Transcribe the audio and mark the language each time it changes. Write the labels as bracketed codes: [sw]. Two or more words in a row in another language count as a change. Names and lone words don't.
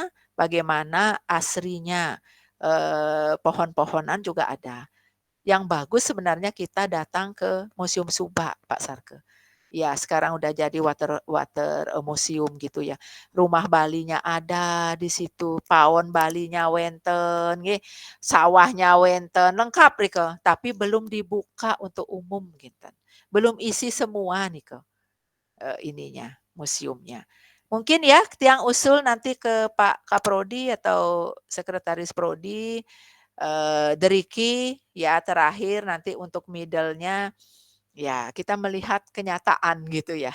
[id] Bagaimana asrinya, pohon-pohonan juga ada. Yang bagus sebenarnya kita datang ke Museum Subak, Pak Sarke. Ya, sekarang udah jadi [en] water museum [id] gitu ya. Rumah Balinya ada di situ, [ban] pawon Balinya wenten, nggih, sawahnya wenten, lengkap rike, [id] tapi belum dibuka untuk umum gitu. Belum isi semua nih ke ininya, museumnya. Mungkin ya tiang usul nanti ke Pak Kaprodi atau Sekretaris Prodi, Deriki ya terakhir nanti untuk middle-nya ya, kita melihat kenyataan gitu ya.